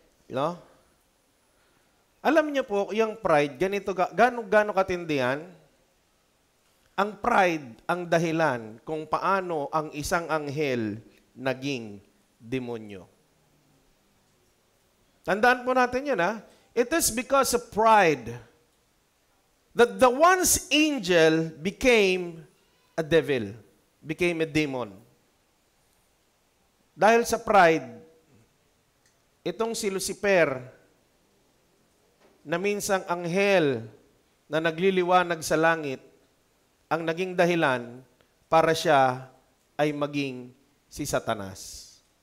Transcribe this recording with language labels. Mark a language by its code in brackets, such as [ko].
[en] You know? [tl] Alam niyo po, yung pride, ganito, gano'ng katindi yan? Ang pride ang dahilan kung paano ang isang anghel naging demonyo. Tandaan po natin yan, ha? [en] It is because of pride that the once angel became a devil, became a demon. [tl] Dahil sa pride, itong si Lucifer, na minsang anghel na nagliliwanag sa langit, ang naging dahilan para siya ay maging si Satanas.